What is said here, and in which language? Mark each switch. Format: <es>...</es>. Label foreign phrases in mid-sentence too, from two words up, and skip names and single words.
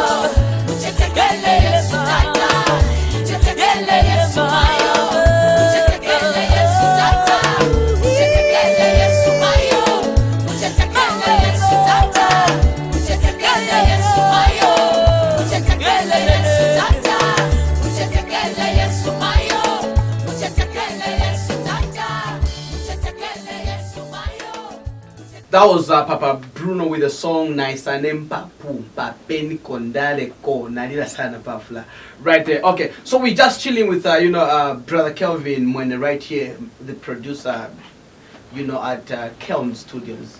<bem>muchetekele Yesu tata, muchetekele Yesu mayo, muchetekele Yesu tata, muchetekele Yesu mayo, muchetekele Yesu tata, muchetekele Yesu mayo, muchetekele Yesu tata, muchetekele Yesu mayo, muchetekele Yesu tata, muchetekele Yesu mayo.</bem> <en>That was Papa Bruno with the song Naisa Nempapu Papeni Kondale Ko Nalila Sana Pafla. Right there. Okay, so we're just chilling with Brother Kelvin Mweene right here, the producer, at Kelm Studios.</en>